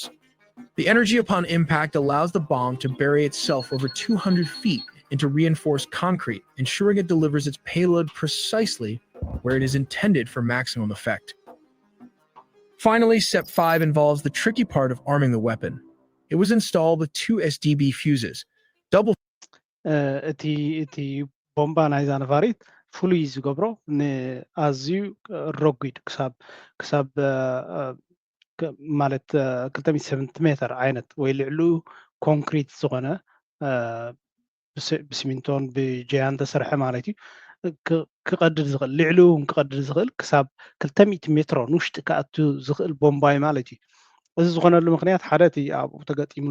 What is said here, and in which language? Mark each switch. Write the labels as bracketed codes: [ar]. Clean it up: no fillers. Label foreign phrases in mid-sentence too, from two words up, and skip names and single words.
[en] The energy upon impact allows the bomb to bury itself over 200 feet into reinforced concrete, ensuring it delivers its payload precisely where it is intended for maximum effect. Finally, step 5 involves the tricky part of arming the weapon. It was installed with 2 SDB fuses, double [ti] እቲ ቦምባ ናይዛ ነፋሪት ፍሉይ ዝገብሮ ንኣዝዩ ረጒድ ክሳብ ማለት 270 ሜትር ዓይነት ወይ ልዕሊኡ ኮንክሪት ዝኾነ ብሲሚንቶን ብጀያን ተሰርሐ ማለት እዩ ክቀድድ ዝኽእል ልዕሊኡ ክቀድድ ዝኽእል ክሳብ 200 ሜትሮ ንውሽጢ ክኣቱ ዝኽእል ቦምባ እዩ ማለት እዩ እዚ ዝኾነሉ ምክንያት ሓደ እቲ ኣብኡ ተገጢሙሉ